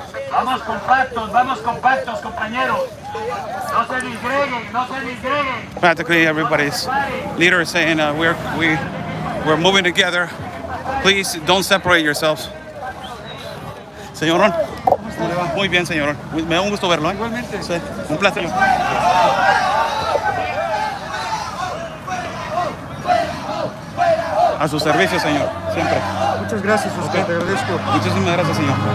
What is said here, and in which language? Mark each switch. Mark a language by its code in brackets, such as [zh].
[es] Vamos compactos, compañeros. No se disgreguen, no se disgreguen. [en] Practically everybody's leader is saying we're moving together. Please don't separate yourselves. [es] Señorón, ¿cómo le va? Muy bien, señorón. Me da un gusto verlo, ¿eh? Igualmente. Sí, un placer. A su servicio, señor, siempre. Muchas gracias, Oscar, te agradezco. Muchísimas gracias, señor.